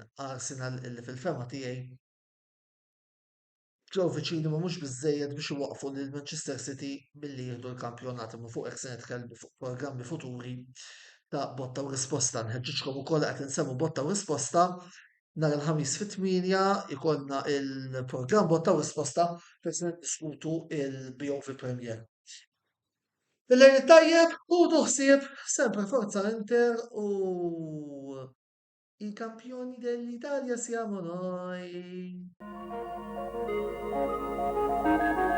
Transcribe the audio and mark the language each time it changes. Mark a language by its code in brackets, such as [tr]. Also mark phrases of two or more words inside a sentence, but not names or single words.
[mt] Arsenal illi fil-fema tiegħi ġew viċini ma mhux biżżejjed biex iwaqfu lil Manchester City milli jieħdu l-kampjonat imma fuq hekk se nitkellmu fuq programmi futuri ta' botta u risposta. Nħeġġitkom ukoll qed insemmu botta u risposta nhar il-ħamis fit-8 ikollna il-programm botta u risposta fejn se niddiskutu il-BOV Premier. Il-lejl tajjeb u ħsieb sempre Forza Inter u [it] i campioni dell'Italia siamo noi.